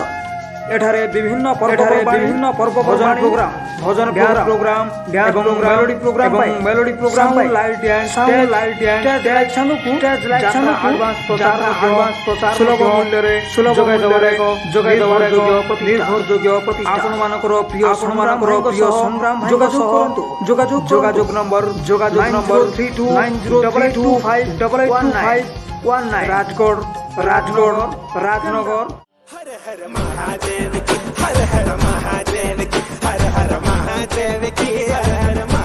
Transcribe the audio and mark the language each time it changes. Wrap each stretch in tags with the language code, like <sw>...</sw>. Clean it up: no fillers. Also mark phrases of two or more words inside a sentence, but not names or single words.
<or>ଏଠାରେ ବିଭିନ୍ନ ପର୍ବପର୍ବାଣି ଭଜନ ପ୍ରୋଗ୍ରାମ ଏବଂ</or> <en>melody program light and advance</en> <or>ପ୍ରଚାର ସୁଲଭ ମୂଲ୍ୟରେ ଯୋଗାଇଦେବାର ନିର୍ଭରଯୋଗ୍ୟ ପ୍ରତିଷ୍ଠା। ଆପଣମାନଙ୍କର ପ୍ରିୟ ସଂଗ୍ରାମ ଯୋଗାଯୋଗ ନମ୍ବର 3292258819 ରାଜନଗର।</or> <hi>हर हर महादेव की हर हर महादेव की हर हर महादेव की हर हर</hi>